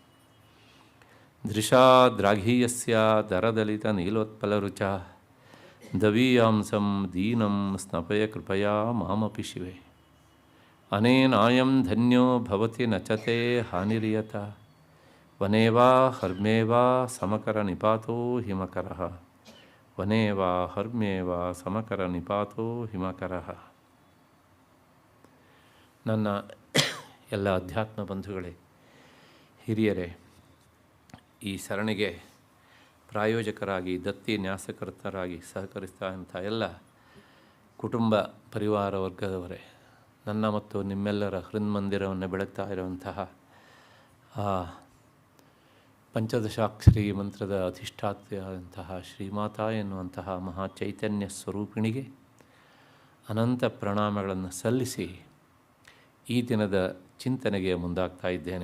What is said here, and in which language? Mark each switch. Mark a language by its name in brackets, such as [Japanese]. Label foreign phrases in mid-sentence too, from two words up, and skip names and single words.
[Sanskrit] ದೃಶಾದ್ರಾಘೀಯಸ್ಯ ದರದಲಿತನೀಲೋತ್ಪಲರುಚ ದವೀಯಾಂಸಂ ದೀನಂ ಸ್ನಪಯ ಕೃಪಯಾ ಮಾಮಪಿ ಶಿವೆ. ಅನೇನಾಯಂ ಧನ್ಯೋ ಭವತಿ ನಚತೆ ಹಾನಿರಿಯತ ವನೇವಾ ಹರ್ಮ್ಯೇವಾ ಸಮಕರ ನಿಪಾತೋ ಹಿಮಕರಃ ವನೇವಾ ಹರ್ಮ್ಯೇವಾ ಸಮಕರ ನಿಪಾತೋ ಹಿಮಕರಃ. [Kannada] ನನ್ನ ಎಲ್ಲ ಅಧ್ಯಾತ್ಮ ಬಂಧುಗಳೇ, ಹಿರಿಯರೇ, ಈ ಸರಣಿಗೆ ಪ್ರಾಯೋಜಕರಾಗಿ ದತ್ತಿ ನ್ಯಾಸಕರ್ತರಾಗಿ ಸಹಕರಿಸ್ತಾ ಎಲ್ಲ ಕುಟುಂಬ ಪರಿವಾರ ವರ್ಗದವರೇ, ನನ್ನ ಮತ್ತು ನಿಮ್ಮೆಲ್ಲರ ಹೃನ್ಮಂದಿರವನ್ನು ಬೆಳಗ್ತಾ ಇರುವಂತಹ ಆ ಪಂಚದಶಾಕ್ಷರಿ ಮಂತ್ರದ ಅಧಿಷ್ಠಾತ್ರಿಯಾದಂತಹ ಶ್ರೀಮಾತಾ ಎನ್ನುವಂತಹ ಮಹಾಚೈತನ್ಯ ಸ್ವರೂಪಿಣಿಗೆ ಅನಂತ ಪ್ರಣಾಮಗಳನ್ನು ಸಲ್ಲಿಸಿ ಈ ದಿನದ ಚಿಂತನೆಗೆ ಮುಂದಾಗ್ತಾ ಇದ್ದೇನೆ.